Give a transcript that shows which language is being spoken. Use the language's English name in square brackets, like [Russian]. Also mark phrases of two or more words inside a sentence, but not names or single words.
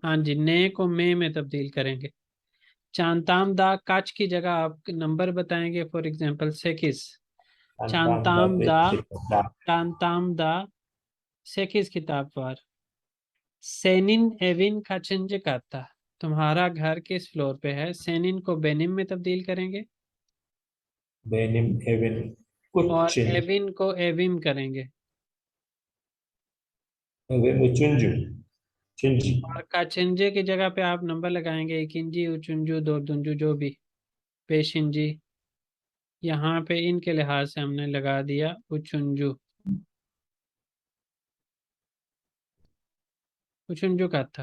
[Hindi] हाँ जी, ने को में तब्दील करेंगे। [Turkish] çantanda kaç [Hindi] की जगह आप नंबर बताएंगे, फॉर एग्जांपल 6। [Turkish] Çantamda çantamda 8 kitap var. Senin evin kaçıncı katta, [Hindi] तुम्हारा घर किस फ्लोर पे है? सेनिन को बेनिम में तब्दील करेंगे [Turkish] benim evim [Hindi] और Kucing. एविन को एविम करेंगे। [Turkish] Evim üçüncü. Üçüncü. [Hindi] और काचिंजे की जगह पे आप नंबर लगाएंगे, [Turkish] ikinci üçüncü dördüncü [Hindi] जो भी, पेशिंजी। यहाँ पे इनके लिहाज से हमने लगा दिया उचुंजू। उचुंजू का था।